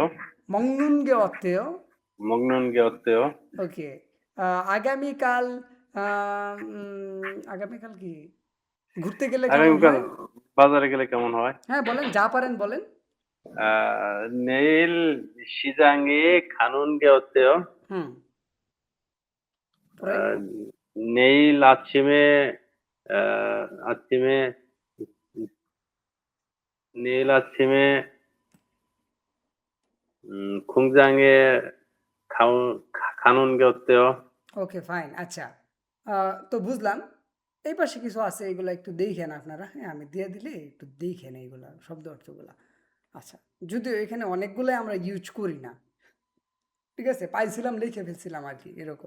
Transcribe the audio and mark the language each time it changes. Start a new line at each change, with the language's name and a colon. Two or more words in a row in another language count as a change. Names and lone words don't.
Korean: 먹는게 어때요. 먹는 게 어때요.
Bangla: ওকে, আগামীকাল, আগামীকাল কি ঘুরতে গেলে কেমন আগামীকাল হয়? বাজারে গেলে কেমন হয়? হ্যাঁ বলেন, যা পারেন বলেন।
Korean: নেইল 시장에 가는 게 어때요?
Bangla: হুম, পরে
Korean: 내일 아침에 내일 아침에 공장에 가는 게 어때요?
Bangla: ওকে, ফাইন, আচ্ছা। তো বুঝলাম, এই পাশে কিছু আছে, এগুলো একটু দেখেন আপনারা, হ্যাঁ, আমি দিয়ে দিলে একটু দেখেন এইগুলা শব্দ অর্থগুলা। আচ্ছা, যদিও এখানে অনেকগুলাই আমরা ইউজ করি না, ঠিক আছে, পাইছিলাম লিখে ফেলছিলাম আর কি, এরকম।